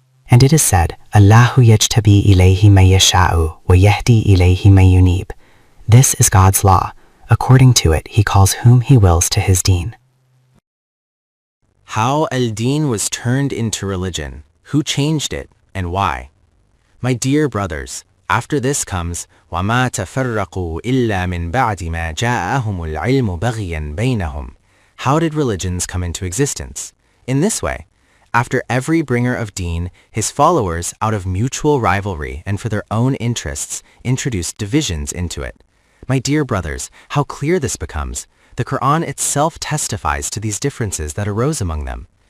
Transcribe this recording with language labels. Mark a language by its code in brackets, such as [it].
[en] And it is said, [ar] Allahu yajtabi ilayhi man yasha'u wa yahdi ilayhi man yunib. [en] This is God's law. According to it, he calls whom he wills to his deen. How al-Din was turned into religion, who changed it, and why? My dear brothers, after this comes, [ar] وَمَا تَفَرَّقُوا إِلَّا مِن بَعْدِ مَا جَاءَهُمُ الْعِلْمُ بَغْيًا بَيْنَهُم. [en] How did religions come into existence? In this way, after every bringer of deen, his followers, out of mutual rivalry and for their own interests, introduced divisions into it. My dear brothers, how clear this becomes. The Quran itself testifies to these differences that arose among them.